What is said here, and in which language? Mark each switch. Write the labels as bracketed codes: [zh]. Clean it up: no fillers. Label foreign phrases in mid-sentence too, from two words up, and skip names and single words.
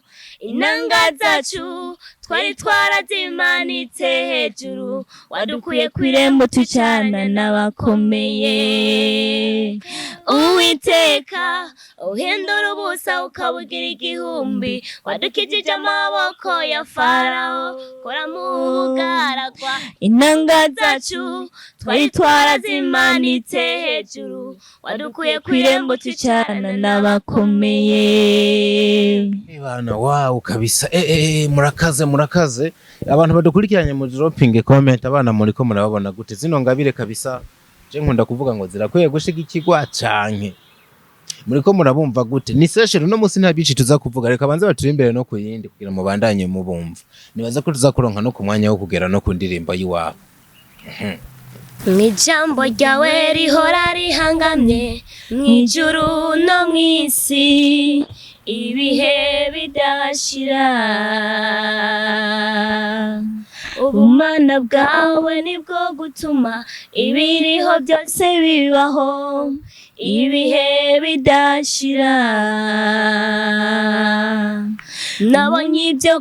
[rw] inanga zacu twari twarazimanitse hejuru wadukuye kw'irembo tucana n'abakomeye Uwiteka uhindura ubusa ukawugira igihumbi wadukijije amaboko ya Farao kora mu bugaragwa inanga zacu twari twarazimanitse hejuru wadukuye kw'irembo tucana n'abakomeye [rn] bana wow kabisa murakaze abantu badukurikiranye mu [en] dropping comment [rn] abana muri ko murababona gute zino ngabire kabisa je nkunda kuvuga ngo zirakwiye gushigikirwa canke muri ko murabumva gute ni session no musi nta bici tuza kuvuga reka banze baturi imbere no kuyindi kugira mu bandanye mu bumva nibaza ko tuza kuronka no ku mwanya wo kugera no ku ndirimbo yiwabo [rw] Ijambo ryawe rihora rihangamye mw'ijuru no mw'isi ibihe bidashira ubumana bwawe nibwo gutuma ibiriho byose bibaho ibihe bidashira nabonye ibyo